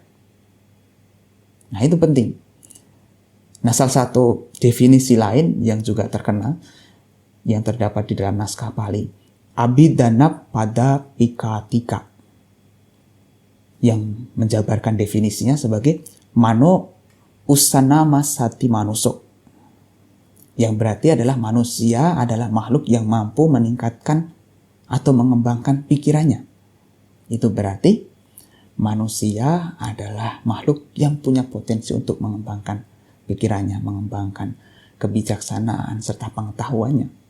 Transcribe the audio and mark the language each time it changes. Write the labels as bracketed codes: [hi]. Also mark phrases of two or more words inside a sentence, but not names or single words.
[id] Nah, itu penting. Nah, salah satu definisi lain yang juga terkenal yang terdapat di dalam naskah Pali, Abhidanap pada Pikatika, yang menjabarkan definisinya sebagai [pi] mano usanama sati manuso, [id] yang berarti adalah manusia adalah makhluk yang mampu meningkatkan atau mengembangkan pikirannya. Itu berarti manusia adalah makhluk yang punya potensi untuk mengembangkan pikirannya, mengembangkan kebijaksanaan serta pengetahuannya.